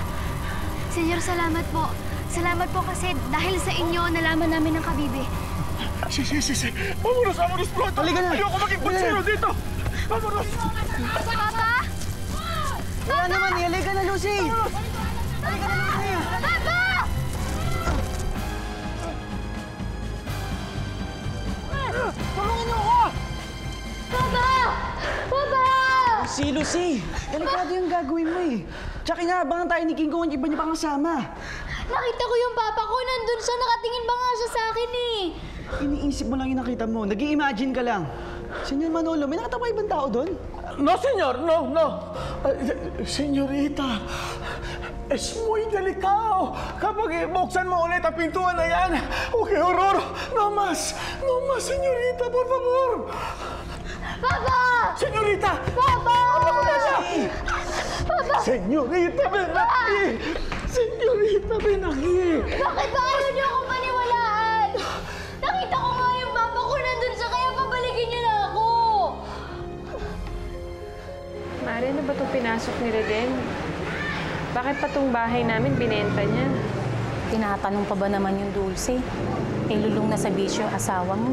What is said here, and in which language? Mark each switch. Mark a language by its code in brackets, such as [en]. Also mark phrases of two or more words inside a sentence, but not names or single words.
[tl] Senyor, salamat po. Salamat po kasi dahil sa inyo, nalaman namin ang kabibe. Si. [es] Vámonos, pronto! [tl] Halika na! Ayoko maging punsero dito! [es] Vámonos! [tl] Papa! Wala naman, halika na, Lucy! Halika na, Lucy! Papa! Tulungan niyo ako! Papa! Papa! Si Lucy! Delikado yung gagawin mo eh. Tsaka inaabangan tayo ni King Kong ang iba niya pang kasama. Nakita ko yung papa ko, nandun siya, nakatingin ba nga siya sa akin eh. Iniisip mo lang yung nakita mo. Nag-i-imagine ka lang. Senyor Manolo, may nakita pa ibang tao doon? [es] No, senyor. No. Senyorita, es muy delicado. [tl] Kapag ibuksan mo ulit ang pintuan na yan, [en] okay, horror. [es] No más, senyorita, por favor. Papa! Senyorita! Papa! Papa! Senyorita, ven aquí! Senyorita, ven aquí! [tl] Bakit ba ayaw niyo akong paniwalaan? Nakita ko nga yung papa ko nandun siya, kaya pabalikin niyo na ako. Mare, ano ba itong pinasok ni Reden? Bakit pa itong bahay namin binenta niya? Tinatanong pa ba naman yung Dulce? Lulong na sa bisyo asawa mo.